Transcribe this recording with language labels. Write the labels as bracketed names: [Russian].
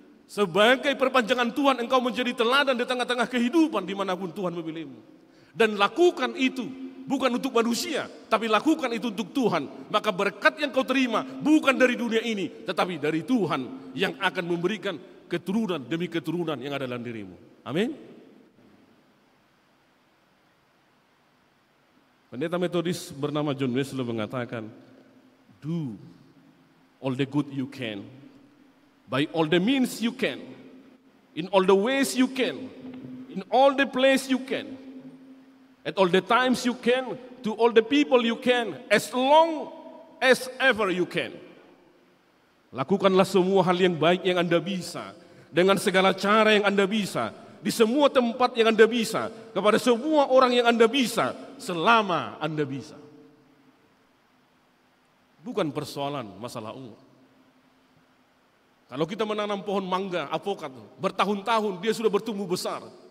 [Indonesian] Sebagai perpanjangan Tuhan, engkau menjadi teladan di tengah-tengah kehidupan dimanapun Tuhan memilihmu. Dan lakukan itu bukan untuk manusia, tapi lakukan itu untuk Tuhan. Maka berkat yang kau terima bukan dari dunia ini, tetapi dari Tuhan yang akan memberikan keturunan demi keturunan yang ada dalam dirimu. Amin. Pendeta Metodis bernama John Wesley mengatakan, [English] do all the good you can, by all the means you can, in all the ways you can, in all the place you can, at all the times you can, to all the people you can, as long as ever you can. [Indonesian] Lakukanlah semua hal yang baik yang Anda bisa, dengan segala cara yang Anda bisa, di semua tempat yang Anda bisa, kepada semua orang yang Anda bisa, selama Anda bisa. Bukan persoalan masalah uang. Kalau kita menanam pohon mangga, apokat, bertahun-tahun dia sudah bertumbuh besar.